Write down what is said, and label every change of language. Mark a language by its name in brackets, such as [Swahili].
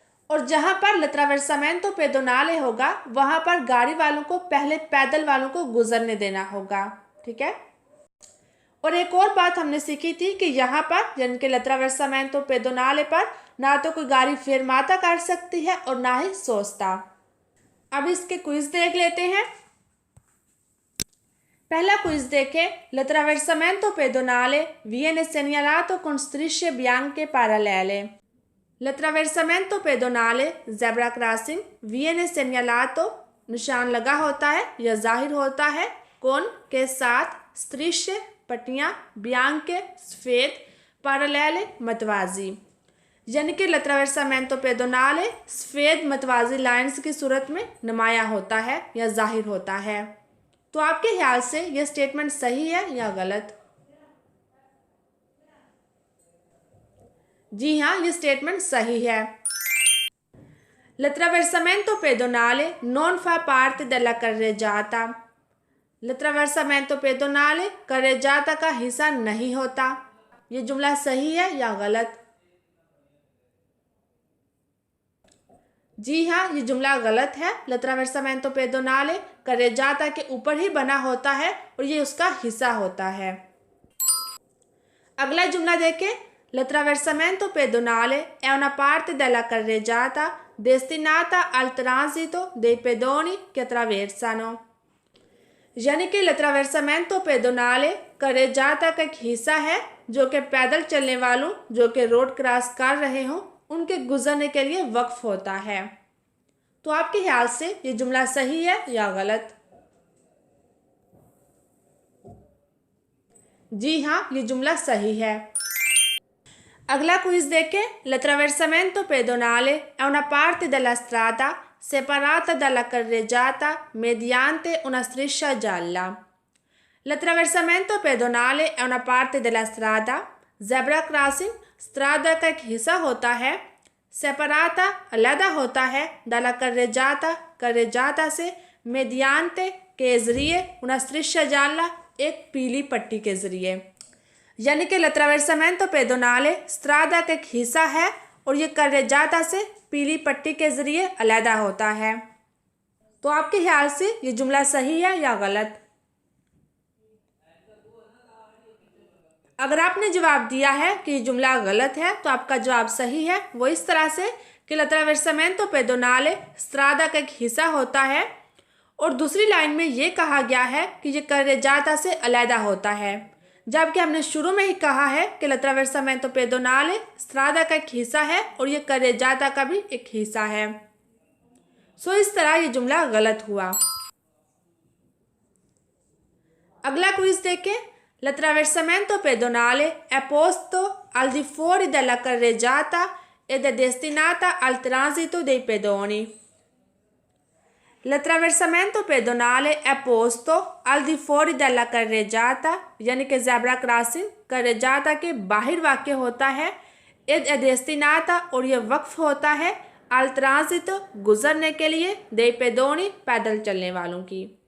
[Hindi] और जहाँ पर l'attraversamento pedonale होगा वहाँ पर गाड़ी वालों को पहले पैदल वालों को गुजरने देना होगा, ठीक है। और एक और बात हमने सीखी थी कि यहाँ पर यानी कि l'attraversamento pedonale पर ना तो कोई गाड़ी फेरमाता कर सकती है और ना ही सोस्ता। अब इसके क्विज देख लेते हैं। पहला क्विज देखें। [Italian] l'attraversamento pedonale viene segnalato con strisce bianche parallele। [Hindi] l'attraversamento pedonale zebra crossing [Italian] viene segnalato [Hindi] निशान लगा होता है या जाहिर होता है, कौन के साथ, [Italian] strisce [Hindi] पट्टियाँ, [Italian] bianche [Hindi] सफ़ेद, [Italian] parallele [Hindi] मतवाजी। यानी कि l'attraversamento pedonale सफ़ेद मतवाजी लाइंस की सूरत में नुमाया होता है या जाहिर होता है। तो आपके ख्याल से यह स्टेटमेंट सही है या गलत? जी हाँ, ये स्टेटमेंट सही है। [Italian] L'attraversamento pedonale non fa parte della carreggiata। [Hindi] L'attraversamento pedonale carreggiata का हिस्सा नहीं होता। ये जुमला सही है या गलत? जी हाँ, ये जुमला गलत है। L'attraversamento pedonale carreggiata के ऊपर ही बना होता है और ये उसका हिस्सा होता है। अगला जुमला देखें। [Italian] L'attraversamento pedonale è una parte della carreggiata destinata al transito dei pedoni che attraversano। [Hindi] यानी कि l'attraversamento pedonale carreggiata का एक हिस्सा है जो कि पैदल चलने वालों जो कि रोड क्रॉस कर रहे हों उनके गुजरने के लिए वक्फ होता है। तो आपके ख्याल से ये जुमला सही है या गलत? जी हाँ, ये जुमला सही है। अगला क्विज देखें। [Italian] L'attraversamento pedonale è una parte della strada separata dalla carreggiata mediante una striscia gialla। L'attraversamento pedonale è una parte della strada, [Hindi] zebra crossing strada का एक हिस्सा होता है, [Italian] separata [Hindi] अलग होता है, [Italian] dalla carreggiata [Hindi] carreggiata से, [Italian] mediante [Hindi] के जरिए, [Italian] una striscia gialla [Hindi] एक पीली पट्टी के जरिए। यानी कि l'attraversamento pedonale strada का एक हिस्सा है और ये carreggiata से पीली पट्टी के जरिए अलहदा होता है। तो आपके ख्याल से ये जुमला सही है या गलत? अगर आपने जवाब दिया है कि ये जुमला गलत है तो आपका जवाब सही है। वो इस तरह से कि l'attraversamento pedonale strada का एक हिस्सा होता है और दूसरी लाइन में ये कहा गया है कि ये carreggiata से अलहदा होता है, जबकि हमने शुरू में ही कहा है कि l'attraversamento pedonale strada का एक हिस्सा है और ये carreggiata का भी एक हिस्सा है। सो इस तरह ये जुमला गलत हुआ। अगला क्विज देखें। [Italian] L'attraversamento pedonale è posto al di fuori della carreggiata ed è destinata al transito dei pedoni। L'attraversamento pedonale è posto al di fuori della carreggiata [Hindi] यानी कि ज़ेब्रा क्रॉसिंग carreggiata के बाहर वाक़ होता है, [Italian] ed è destinata [Hindi] और यह वक्फ होता है [Italian] al transito [Hindi] गुजरने के लिए, [Italian] dei pedoni [Hindi] पैदल चलने वालों की।